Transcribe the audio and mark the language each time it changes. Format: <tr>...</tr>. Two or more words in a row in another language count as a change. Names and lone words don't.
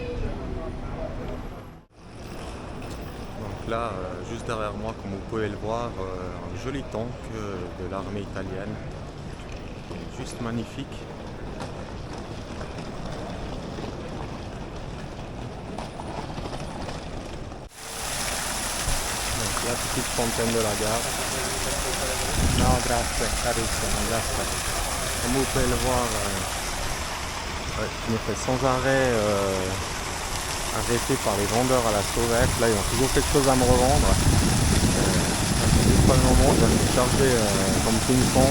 <fr>Donc là, juste derrière moi, comme vous pouvez le voir, un joli tank de l'armée italienne, juste magnifique. Donc la petite fontaine de la gare.</fr> <it>Non, grazie, carissimo, grazie.</it> <fr>Comme vous pouvez le voir, je me fais sans arrêt arrêté par les vendeurs à la sauvette. Là, ils ont toujours quelque chose à me revendre. Ça fait juste pas le moment, je vais me charger comme ping-pong.</fr>